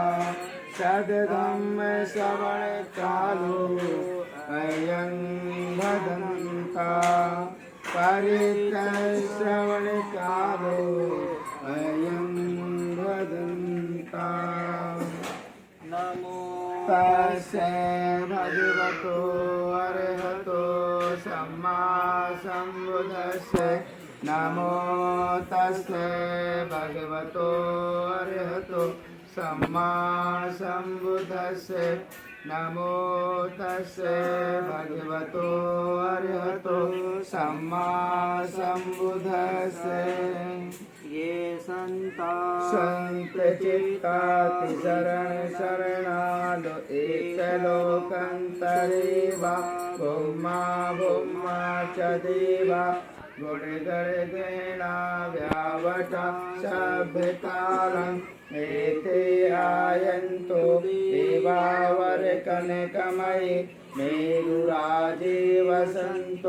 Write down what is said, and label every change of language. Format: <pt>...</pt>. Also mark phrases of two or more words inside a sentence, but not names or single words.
<pi>सद्धम्मश्रवणकालो अयं वदन्ता। परित्रश्रवणकालो अयं वदन्ता। नमो तस्से भगवतो अरहतो सम्मा सम्बुद्धस्से। नमो तस्से भगवतो अरहतो सम्मा सम्बुद्धस्से। नमो तस्से भगवतो अरहतो सम्मा सम्बुद्धस्से। ये संता संत चित्ताति शरण शरणालो एकलोकंतरेवा। भूमा भूमा च देवा गुणगणगणा व्यावटा सभ्यतारं। एते आयन्तो देवावरकनकमये मेरुराजे वसन्तो।</pi>